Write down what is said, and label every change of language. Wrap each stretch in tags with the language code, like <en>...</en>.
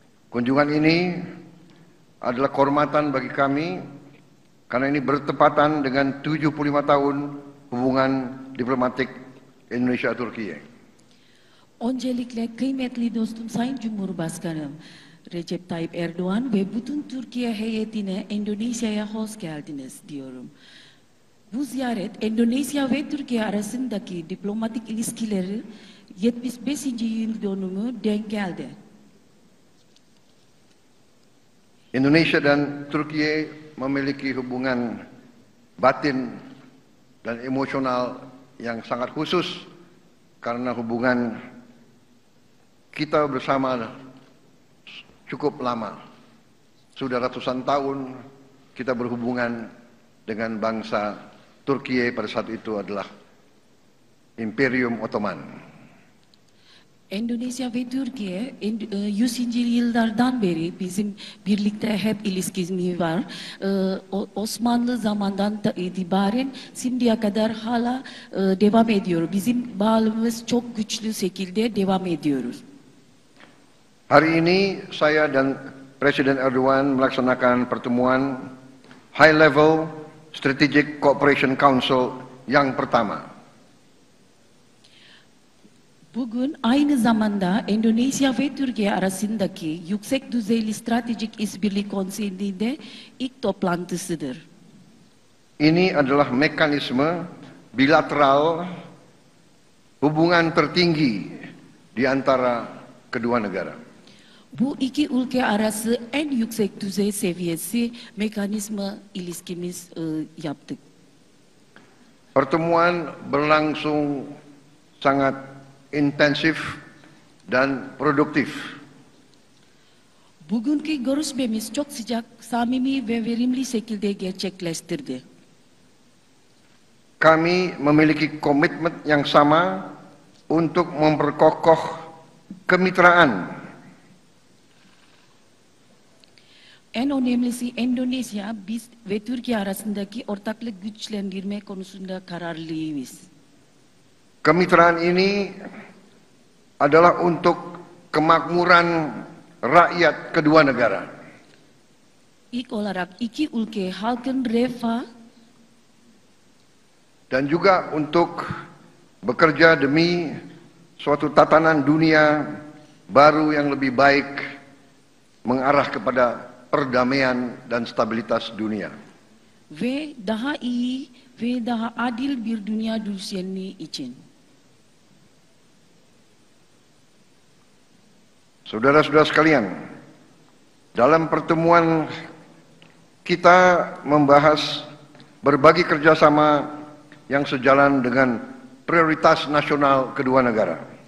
<id>Kunjungan ini adalah kehormatan bagi kami karena ini bertepatan dengan 75 tahun hubungan diplomatik Indonesia-Türkiye.</id> <tr>Öncelikle kıymetli dostum Sayın Cumhurbaşkanım Recep Tayyip Erdoğan ve bütün Türkiye heyetine Endonezya'ya hoş geldiniz diyorum. Bu ziyaret Endonezya ve Türkiye arasındaki diplomatik ilişkileri 75. yıl dönümü denk geldi.</tr> <id>Indonesia dan Turkiye memiliki hubungan batin dan emosional yang sangat khusus karena hubungan kita bersama cukup lama. Sudah ratusan tahun kita berhubungan dengan bangsa Turkiye, pada saat itu adalah Imperium Ottoman.</id> <tr>Endonezya ve Türkiye 100. yıllardan beri bizim birlikte hep ilişkimiz var. Osmanlı zamandan itibaren şimdiye kadar hala devam ediyor. Bizim bağlılığımız çok güçlü şekilde devam ediyoruz.</tr> <id>Hari ini saya dan Presiden Erdogan melaksanakan pertemuan High Level Strategic Cooperation Council yang pertama.</id> <tr>Bugün aynı zamanda Endonezya ve Türkiye arasındaki yüksek düzeyli stratejik işbirliği konseyinde ilk toplantısıdır.</tr> <id>Ini adalah mekanisme bilateral hubungan tertinggi di antara kedua negara.</id> <tr>Bu iki ülke arası en yüksek düzey seviyesi mekanizma ilişkimiz yaptık.</tr> <id>Pertemuan berlangsung sangat intensif dan produktif.</id> <tr>Bugünkü görüşmemiz çok sıcak, samimi ve verimli şekilde gerçekleştirdi.</tr> <id>Kami memiliki komitmen yang sama untuk memperkokoh kemitraan.</id> <tr>En önemlisi Endonezya, biz ve Türkiye arasındaki ortaklık güçlendirme konusunda kararlıyız.</tr> <id>Kemitraan ini adalah untuk kemakmuran rakyat kedua negara.</id> <tr>İlk olarak iki ülke halkın refah</tr> <id>dan juga untuk bekerja demi suatu tatanan dunia baru yang lebih baik mengarah kepada perdamaian dan stabilitas dunia.</id> <tr>ve daha iyi ve daha adil bir dünya düzeni için.</tr> <id>Saudara-saudara sekalian, dalam pertemuan kita membahas berbagai kerjasama yang sejalan dengan prioritas nasional kedua negara.</id>